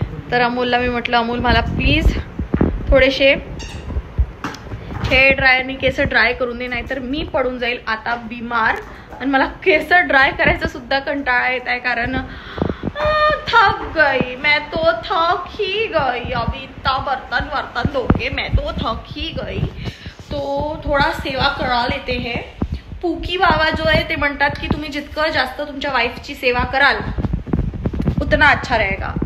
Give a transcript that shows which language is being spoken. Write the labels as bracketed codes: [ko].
[mr] तर अमोलला मी म्हटलं अमोल मला प्लीज थोडेसे हेअर ड्रायरनी केस ड्राय करून दे, नाहीतर मी पडून जाईल आता बिमार. आणि मला केस ड्राय करायचा सुद्धा कंटाळा येत आहे, कारण [hi] थक गई मैं तो, थक ही गई. अभी इतना बर्तन धोके मैं तो थक ही गई. तो थोडा सेवा करा लेते हैं. [mr] पूकी बाबा जो आहे ते म्हणतात की तुम्ही जितकं जास्त तुमच्या वाईफची सेवा कराल [hi] उतना अच्छा रहेगा.